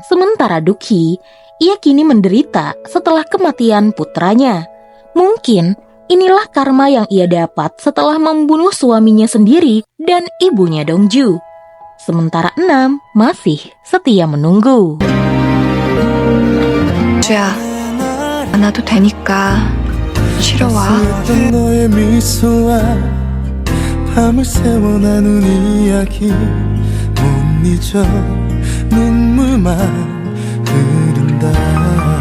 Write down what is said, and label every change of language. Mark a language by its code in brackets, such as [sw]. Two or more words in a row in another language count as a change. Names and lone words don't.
[id] Sementara Dukhi, ia kini menderita setelah kematian putranya. Mungkin inilah karma yang ia dapat setelah membunuh suaminya sendiri dan ibunya Dongju. Sementara Enam masih setia menunggu. [ko] 주야, 안 와도 되니까 쉬러 와. 했던 너의 미소와 밤을 새워 나눈 이야기 못 잊어 눈물만 흐른다.